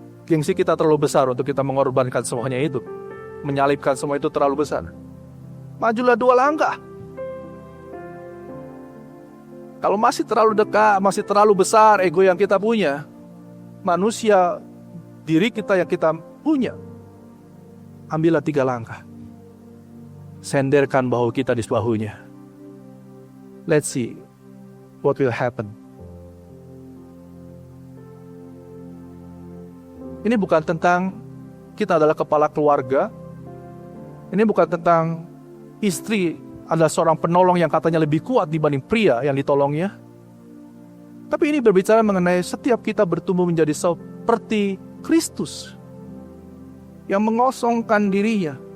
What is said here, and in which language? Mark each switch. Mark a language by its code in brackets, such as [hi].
[id] Gengsi kita terlalu besar untuk kita mengorbankan semuanya itu. Menyalibkan semua itu terlalu besar. Majulah 2 langkah. Kalau masih terlalu dekat, masih terlalu besar ego yang kita punya, manusia, diri kita yang kita punya, ambillah 3 langkah. Senderkan bahu kita di bahunya. [en] Let's see what will happen. [id] Ini bukan tentang kita adalah kepala keluarga. Ini bukan tentang istri adalah seorang penolong yang katanya lebih kuat dibanding pria yang ditolongnya. Tapi ini berbicara mengenai setiap kita bertumbuh menjadi seperti Kristus yang mengosongkan dirinya.